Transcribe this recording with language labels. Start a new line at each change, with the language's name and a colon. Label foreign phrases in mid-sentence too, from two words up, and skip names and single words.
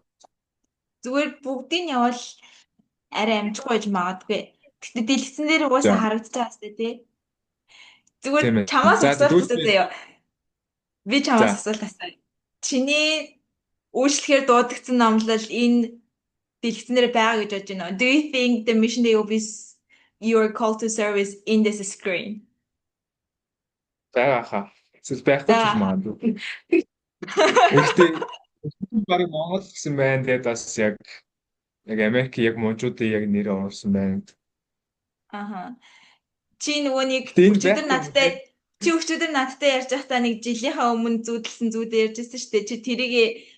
Mongolian: зүгээр бүгдийн явал арай амжихгүй байж магадгүй. Гэтэ дэлгэцэн дээр угаасаа харагдаж байгаа сте тий. Зүгээр чамаас асуулт заяа. Би чамаас асуулт асууя. Чиний үйлчлэхээр дуудагдсан номлол энэ дэлгэцнээр байгаа гэж бодож байна.
English: Do you think the mission that you are called to serve is in this screen?
Mongolian: Байгаа. Эсвэл байхгүй ч магадгүй. Гэхдээ барыг Монгол гэсэн байна. Тэгээд бас яг Америк яг монжуудын яг нэр орсон байна. Чи нөгөө нэг өчигдөр надтай ярьж байхдаа нэг жилийнхаа өмнө зүүдэлсэн зүүдээ ярьжсэн шүү дээ.